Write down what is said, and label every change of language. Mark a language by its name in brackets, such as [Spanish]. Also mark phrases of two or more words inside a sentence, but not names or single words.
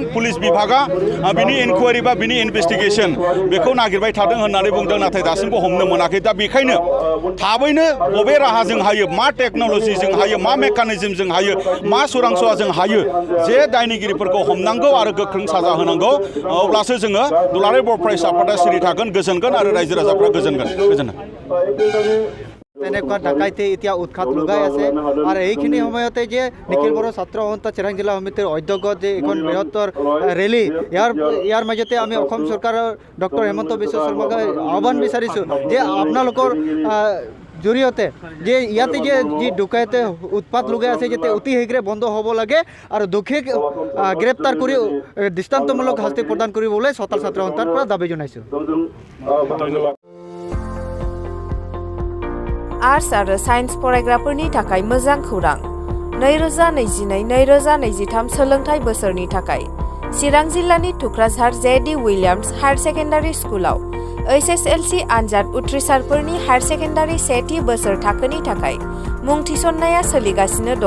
[Bodo] पुलिस बिभागा बिनि इनकुवारि बा बिनि इनभेस्टिगेसन बेखौ नागिरबाय थादों होननानै बुंदों, नाथाय दासिमबो हमनो मोनाखै। दा बेखायनो थाबैनो बबे राहाजों हायो, मा टेक्न'लजिजों हायो, मा मेकानिजमजों हायो, मा सोरांस'वाजों हायो जे दायनिगिरिफोरखौ हमनांगौ आरो गोख्रों साजा होनांगौ, अब्लासो जोङो दुलाराय बर' फरायसा आफादा सिरि थागोन, गोजोनगोन आरो रायजो राजाफ्रा गोजोनगोन। [Assamese] তেনেকুৱা ডাকাইতে এতিয়া উৎখাত লগাই আছে আৰু এইখিনি সময়তে যে নিখিল বড়ো ছাত্ৰ সন্থা চিৰাং জিলা সমিতিৰ অধ্যক্ষ যে এখন বৃহত্তৰ ৰেলী, ইয়াৰ মাজতে আমি অসম চৰকাৰৰ ডক্টৰ হেমন্ত বিশ্ব শৰ্মাক আহ্বান বিচাৰিছোঁ যে আপোনালোকৰ জৰিয়তে যে ইয়াতে যে যি ডকাইতে উৎপাত লগাই আছে যাতে অতি শীঘ্ৰে বন্ধ হ'ব লাগে আৰু দোষীক গ্ৰেপ্তাৰ কৰি দৃষ্টান্তমূলক শাস্তি প্ৰদান কৰিবলৈ চতাল ছাত্ৰ সন্থাৰ পৰা দাবী জনাইছোঁ। [Bodo] आर्ट्स आरो साइन्स फरायग्राफोरनि थाखाय मोजां खौरां। 2022-2023 सोलोंथाइ बोसोरनि थाखाय चिरां जिल्लानि थुक्राझार जे.डि. उइलियाम्स [English] higher secondary [Bodo] स्कुलाव HSLC आनजाद उथ्रिसारफोरनि हायार सेकेन्डारि सेथि बोसोर थाखोनि थाखाय मुं थिसननाया सोलिगासिनो दं।